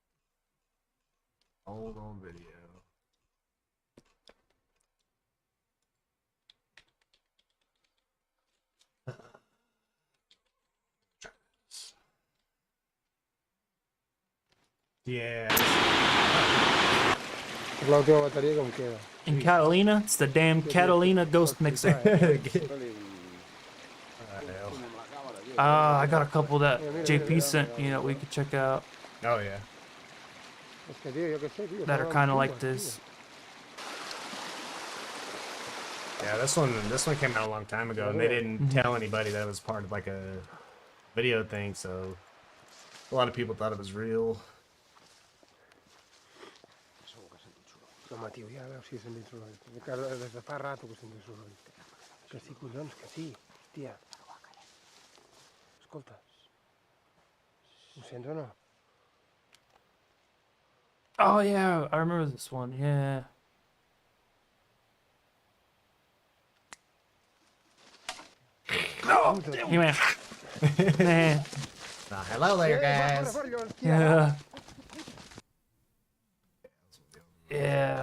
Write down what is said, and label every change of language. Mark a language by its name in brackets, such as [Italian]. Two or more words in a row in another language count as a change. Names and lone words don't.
[English] Old video. Yeah. [Spanish] La última batería como queda. [English] In Catalina, it's the damn Catalina ghost mixer. I got a couple that JP sent, we could check out. Oh yeah. That are kind of like this. Yeah, this one came out a long time ago, and they didn't tell anybody that it was part of like a video thing, so a lot of people thought it was real. [Catalan] No, Matiu, ja veus si sent dins l'horari. Des de fa rato que sent dins l'horari. Que sí, collons, que sí. Hostia. Escolta. Ho sents o no? [English] Oh yeah, I remember this one. Yeah. Oh, damn it. Man. Hello there, guys. Yeah. Yeah.